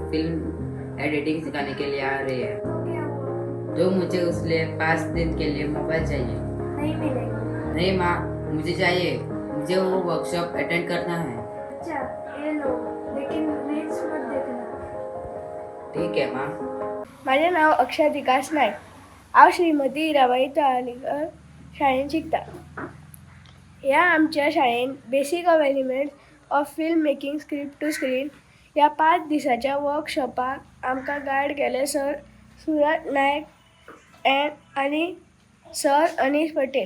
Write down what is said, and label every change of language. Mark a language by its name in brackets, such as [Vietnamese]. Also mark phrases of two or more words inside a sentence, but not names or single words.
[English] film editing [Hindi] सिखाने के लिए आ रही है। तो मुझे उसके 5 दिन के लिए मोबाइल चाहिए। नहीं मिलेगा। नहीं माँ, मुझे चाहिए, मुझे वो [English] workshop attend [Hindi] करना है। अच्छा ये लो, लेकिन रील्स मत देखना। ठीक है माँ। [Marathi] माझे नाव [Konkani] अक्षय विकास नाईक। हांव श्रीमती हिराबाई तळालीकर शाळेत शिकता। ह्या आमच्या शाळेन [English] Basic element of film making script to screen [Konkani] ह्या 5 दिसाच्या वर्कशॉपाक आमकां गायड केले सर सुरज नायक आनी सर अनीश पटेल।